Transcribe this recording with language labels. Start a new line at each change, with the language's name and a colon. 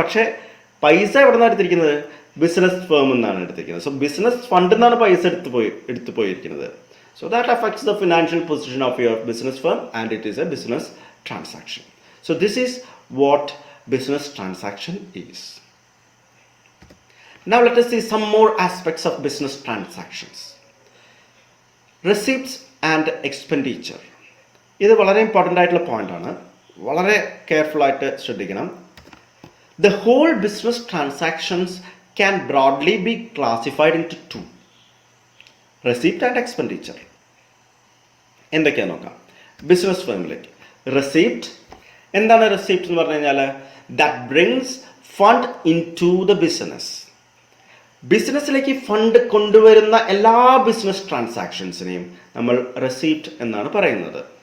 Malayalam: പക്ഷേ പൈസ എവിടെ നിന്നാണ് എടുത്തിരിക്കുന്നത്? ബിസിനസ് ഫേം എന്നാണ് എടുത്തിരിക്കുന്നത്. സോ ബിസിനസ് ഫണ്ടിൽ നിന്നാണ് പൈസ എടുത്തു പോയിരിക്കുന്നത്.
English: So that affects the financial position of your business firm and it is a business transaction. So this is what business transaction is. Now let us see some more aspects of business transactions. Receipts and expenditure.
Malayalam: ഇത് വളരെ important ആയിട്ടുള്ള പോയിൻ്റാണ്. വളരെ careful ആയിട്ട് ശ്രദ്ധിക്കണം.
English: The whole business transactions can broadly be classified into two: receipt and expenditure.
Malayalam: എന്തൊക്കെയാ നോക്കാം. Business ഫേമിലേക്ക് receipt. എന്താണ് റെസീപ്റ്റ് എന്ന് പറഞ്ഞു കഴിഞ്ഞാൽ?
English: That brings fund into the business.
Malayalam: ബിസിനസ്സിലേക്ക് ഫണ്ട് കൊണ്ടുവരുന്ന എല്ലാ ബിസിനസ് ട്രാൻസാക്ഷൻസിനെയും നമ്മൾ റെസീപ്റ്റ് എന്നാണ് പറയുന്നത്.